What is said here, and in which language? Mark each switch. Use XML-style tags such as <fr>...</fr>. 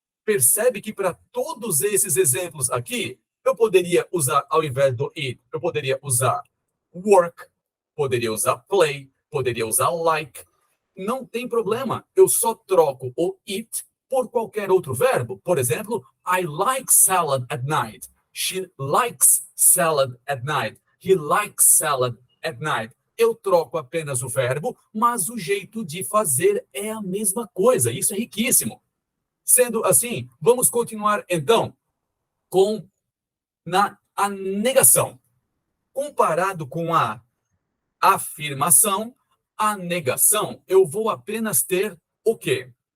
<pt>Percebe que para todos esses exemplos aqui, eu poderia usar, ao invés do it, eu poderia usar work, poderia usar play, poderia usar like. Não tem problema, eu só troco o it por qualquer outro verbo. Por exemplo,</pt> <en>I like salad at night. She likes salad at night. He likes salad at night.</en> <pt>Eu troco apenas o verbo, mas o jeito de fazer é a mesma coisa. Isso é riquíssimo. Sendo assim, vamos continuar então com a negação. Comparado com a afirmação, a negação, eu vou apenas ter o quê?</pt>